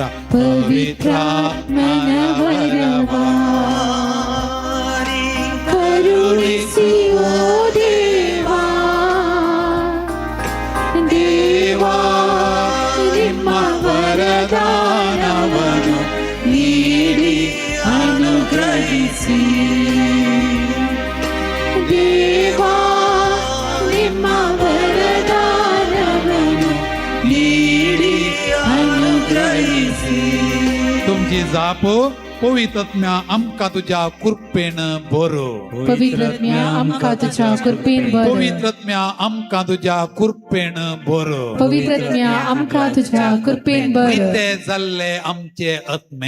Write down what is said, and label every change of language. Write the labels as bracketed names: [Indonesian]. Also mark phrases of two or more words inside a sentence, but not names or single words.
[Kannada] ಪವಿತ್ರಾತ್ಮನ ವರವ ಕರುಣಿಸಿ ಓ ದೇವಾ ದೇವಾ ನಿಮ್ಮ ವರದಾನವನ್ನು ನೀಡಿ ಅನುಗ್ರಹಿಸಿ. ದೇವಾ ನಿಮ್ಮ ವರದಾನವನ್ನು ನೀಡಿ ಅನುಗ್ರಹಿಸಿ. [Konkani] तुमची जाप पवित्रत्म्या आमकां तुझ्या कृपेन बरो. पवित्रत्म्या आमकां तुझ्या कृपेन भर. पवित्रत्म्या आमकां तुझ्या कृपेन बरो. पवित्रत्म्या आमकां तुझ्या कृपेन भर. पिते जाल्ले आमचे आत्मे.